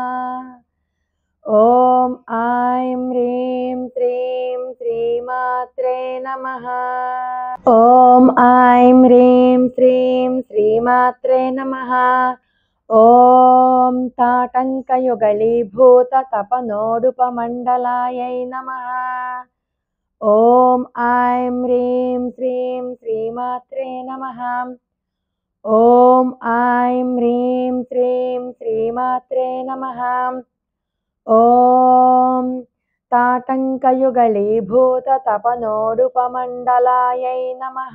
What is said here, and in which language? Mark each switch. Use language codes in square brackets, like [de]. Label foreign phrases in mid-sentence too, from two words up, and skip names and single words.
[sa] ॐ ऐं ह्रीं श्रीं श्रीमात्रे नमः। ॐ ऐं ह्रीं श्रीं श्रीमात्रे नमः। ॐ ताटङ्कयुगलीभूततपनोरुपमण्डलायै नमः। ఓం ఐం హ్రీం శ్రీం శ్రీమాత్రే నమః. ఓం ఐం హ్రీం శ్రీం శ్రీమాత్రే నమః. ఓం తాటంకయుగళీభూత తపనోరుపమండలాయై నమః.